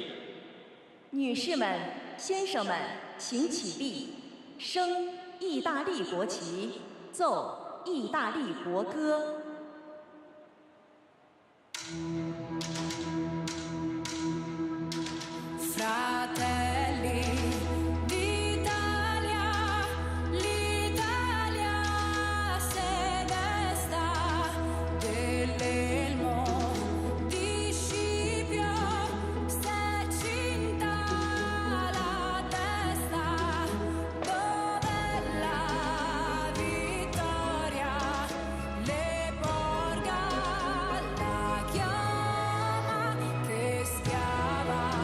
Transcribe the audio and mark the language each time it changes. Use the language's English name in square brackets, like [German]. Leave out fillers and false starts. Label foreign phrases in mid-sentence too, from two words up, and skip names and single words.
[Chinese] 女士们、先生们，请起立，升意大利国旗，奏意大利国歌。 [Italian] Fratelli d'Italia, l'Italia se desta dell'elmo di Scipio, se cinta la testa, dove la vittoria le porga la chioma che schiava.